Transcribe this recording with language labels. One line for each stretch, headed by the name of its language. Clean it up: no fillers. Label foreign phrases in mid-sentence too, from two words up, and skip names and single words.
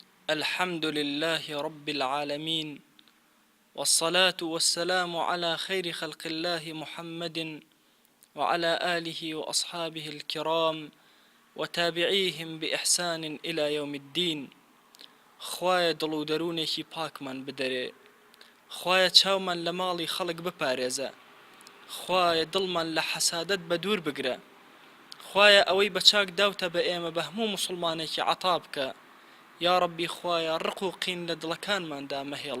Arabic: الحمد لله رب العالمين، والصلاة والسلام على خير خلق الله محمد وعلى آله وأصحابه الكرام وتابعيهم بإحسان إلى يوم الدين.
Central Kurdish: خوایە دڵ و دەروونێکی پاکمان بدەرێ، خوایە چاومان لە ماڵی خەڵک بپارێزە، خوایە دڵمان لە حەسادەت بە دوور بگرە، خوایە ئەوەی بە چاک داوتە بە ئێمە بە هەموو موسڵمانێکی عەتا بکە.
Arabic: یا ربی
Central Kurdish: خوایە ڕق و قین لە دڵەکانماندا مەهێڵە.